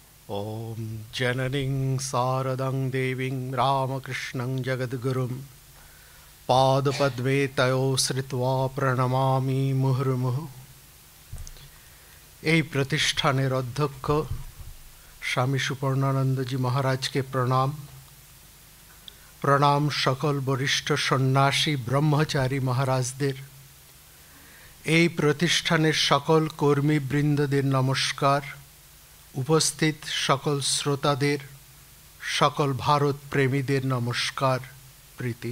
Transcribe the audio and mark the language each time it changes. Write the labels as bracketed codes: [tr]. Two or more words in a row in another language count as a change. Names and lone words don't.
[sa] ॐ जननीं शारदां देवीं रामकृष्णं जगद्गुरुं पादपद्मे तयो श्रित्वा प्रणमामि मुहुर्मुहुः। [bn] এই প্রতিষ্ঠানের অধ্যক্ষ স্বামী সুপর্ণানন্দজি মহারাজকে প্রণাম। প্রণাম সকল বরিষ্ঠ সন্ন্যাসী ব্রহ্মচারী মহারাজদের, এই প্রতিষ্ঠানের সকল কর্মীবৃন্দদের নমস্কার, উপস্থিত সকল শ্রোতাদের, সকল ভারত প্রেমীদের নমস্কার, প্রীতি।